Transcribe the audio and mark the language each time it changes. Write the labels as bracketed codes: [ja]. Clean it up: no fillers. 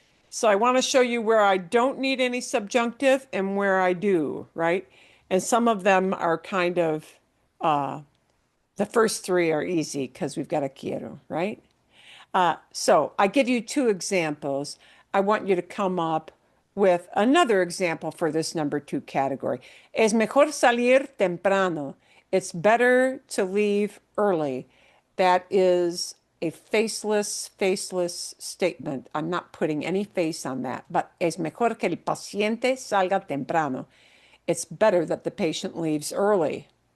[en] So I want to show you where I don't need any subjunctive and where I do, right? And some of them are kind of, the first three are easy because we've got a quiero, right? So I give you two examples. I want you to come up with another example for this number two category. [es] Es mejor salir temprano. [en] It's better to leave early. That is a faceless statement. I'm not putting any face on that, but [es] es mejor que el paciente salga temprano. [en] It's better that the patient leaves early.